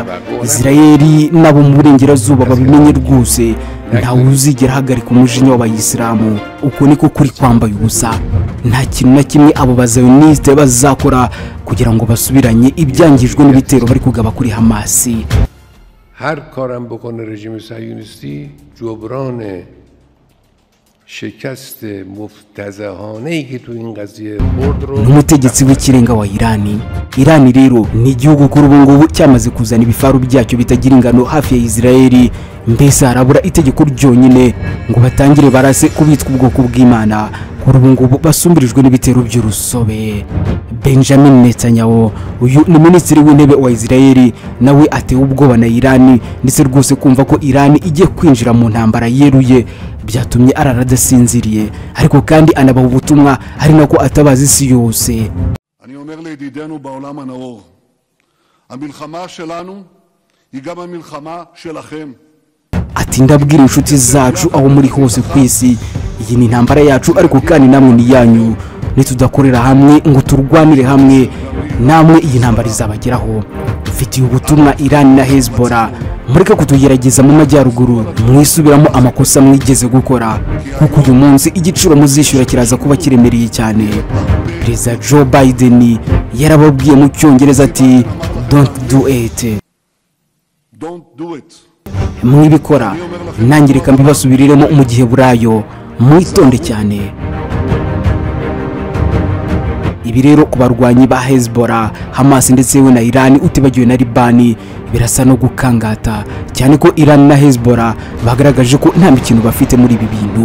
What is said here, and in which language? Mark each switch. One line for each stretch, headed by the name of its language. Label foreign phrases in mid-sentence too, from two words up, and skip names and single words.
Kinyarwanda: Isirayeli nabo mu burengerazuba babimenye rwose, nta uzigera hagarika umujinya w'abayisilamu. Uko niko kuri kwambaye ubusa, nta kintu na kimwe abo bazayoniste bazakora kugira ngo basubiranye ibyangijwe n'ibitero bari kugaba kuri Hamas.
Persian: هر کارم بکنه رژیم صهیونیستی جبران شکست مفتضحانه‌ای که تو این قضیه برد رو.
Kinyarwanda: Umutegetsi w'ikirenga wa Irani rero ni igihugu kuri ubu ngubu cyamaze kuzana ibifaru byacyo bitagira ingano hafi ya Isirayeli, mbese harabura itegeko ryonyine ngo batangire barase kubitwa ubwoko bw'Imana. Kuri ubu ngubu basumbirijwe n'ibitero by'urusobe. Benjamin Netanyahu, uyu ni minisitiri w'intebe wa Isirayeli, nawe atewe ubwoba na Irani ndetse rwose kumva ko Irani igiye kwinjira mu ntambara yeruye byatumye araradasinziriye, ariko kandi anabaha ubutumwa ari nako atabaza isi yose.
Hebrew: אני אומר לידידינו בעולם הנאור, המלחמה שלנו היא גם המלחמה שלכם.
Kinyarwanda: Ati ndabwira inshuti zacu aho muri hose ku isi, iyi ni intambara yacu ariko kandi namwe ni yanyu. Nitudakorera hamwe ngo turwanire hamwe, namwe iyi ntambara izabageraho. Mfitiye ubutumwa Irani na Hezbollah, mureka kutugerageza mu majyaruguru, mwisubiramo amakosa mwigeze gukora, kuko uyu munsi igiciro muzishyura kiraza kuba kiremereye cyane. Perezida Joe Biden yarababwiye mu Cyongereza ati
English: don't do it.
Kinyarwanda: Mwibikora nanjye reka mbibasubiriremo mu gihe burayo, mwitonde cyane. Ibi rero ku barwanyi ba Hezbollah, Hamas ndetse we na Irani utibagiwe na Libani birasa no gukangata cyane ko Irani na Hezbollah bagaragaje ko nta mikino bafite muri ibi bintu.